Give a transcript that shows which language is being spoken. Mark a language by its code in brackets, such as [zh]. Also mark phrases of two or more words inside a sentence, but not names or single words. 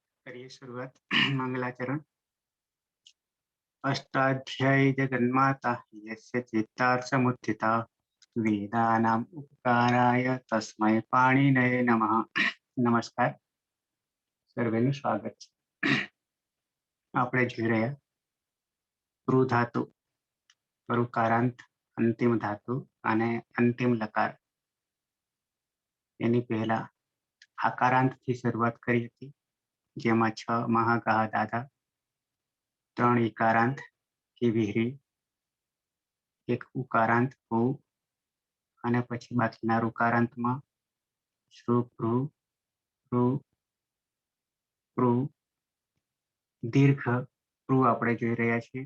[hi] करिए शुरुआत। मंगलाचरण। [sa] अष्टाध्यायी जगन्माता यस्य चित्तार्थसमुत्थिता वेदानाम् उपकाराय तस्मै पाणिनये नमः। [gu] नमस्कार, સર્વેનું સ્વાગત છે। આપણે જોઈ રહ્યા પ્રૂ ધાતુ, ઋકારાંત, અંતિમ ધાતુ અને અંતિમ લકાર। એની પહેલા આકારાંતથી શરૂઆત કરી હતી, જેમાં 6 મહાગાહ દાદા, 3 ઇકારાંત की વિહરી, 1 ઉકારાંત ઉ અને પછી બાકીના ઋકારાંતમાં શ્રુ, ભ્રુ, ઋ, પ્રૂ, દીર્ઘ પ્રૂ આપણે જોઈ રહ્યા છીએ।